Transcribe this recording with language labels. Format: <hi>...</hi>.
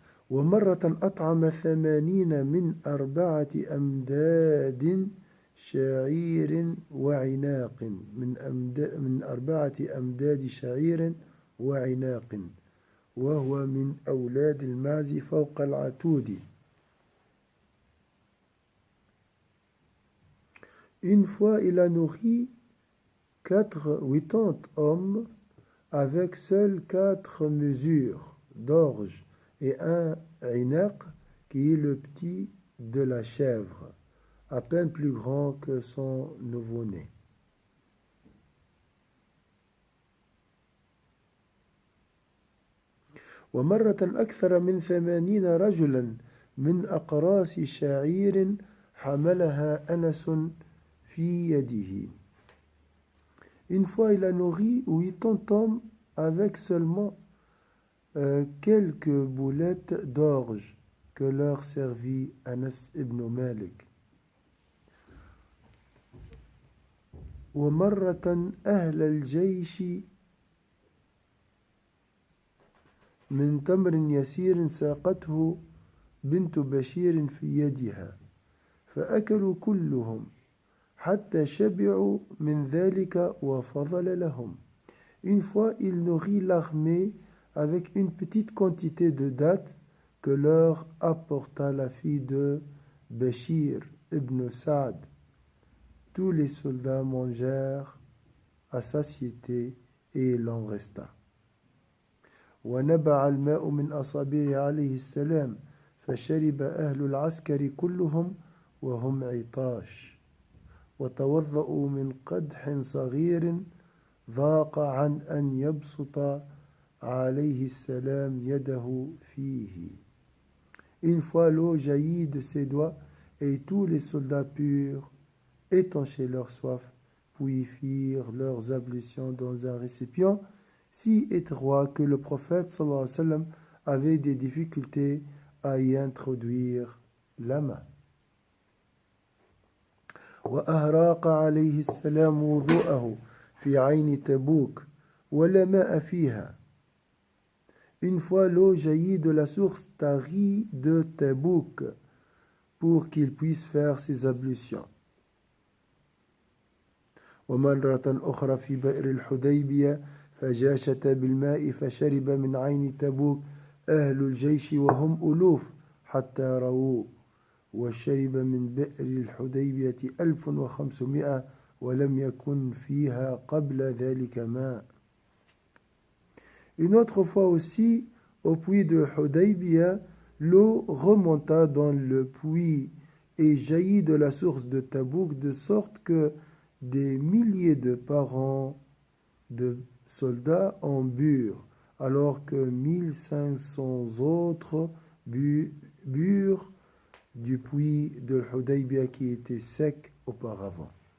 <ar>ومرة أطعم 80 من 4 أمداد شعير وعناق من 4 أمداد شعير وعناق وهو من أولاد المعز فوق العتود.</ar> <fr>Une fois, il a nourri 80 hommes avec seules 4 mesures d'orge et un inaq qui est le petit de la chèvre, à peine plus grand que son nouveau-né.</fr> <ar>ومرة أكثر من 80 رجلا من أقراص شعير حملها أنس في يده.</ar> <fr>Une fois, il a nourri 80 hommes avec seulement quelques boulettes d'orge que leur servit Anas ibn Malik.</fr> <ar>ومرة أهل الجيش من تمر يسير ساقته بنت بشير في يدها فأكلوا كلهم حتى شبعوا من ذلك وفضل لهم.</ar> <fr>Une fois, il nourrit l'armée avec une petite quantité de dattes que leur apporta la fille de Bashir ibn Saad. Tous les soldats mangèrent à satiété et il en resta.</fr> <ar>ونبع الماء من أصابعه عليه السلام فشرب أهل العسكر كلهم وهم عطاش وتوضأوا من قدح صغير ضاق عن أن يبسط عليه السلام يده فيه.</ar> <fr>Une fois l'eau jaillit de ses doigts et tous les soldats purent étancher leur soif, puis firent leurs ablutions dans un récipient si étroit que le prophète sallallahu alayhi wa sallam avait des difficultés à y introduire la main.</fr> <ar>وأهراق عليه السلام وضوءه في عين تبوك ولا ماء فيها.</ar> <fr>Une fois l'eau jaillit de la source Tari de Tabouk pour qu'il puisse faire ses ablutions.</fr> <ar>ومرة أخرى في بئر الحديبية فجاشت بالماء فشرب من عين تبوك أهل الجيش وهم ألوف حتى رووا وشرب من بئر الحديبية 1500 ولم يكن فيها قبل ذلك ماء.</ar> <fr>Une autre fois aussi, au puits de Hudaybiyah, l'eau remonta dans le puits et jaillit de la source de Tabouk, de sorte que des milliers de parents de soldats en burent, alors que 1500 autres burent du puits de Hudaybiyah qui était sec auparavant.</fr>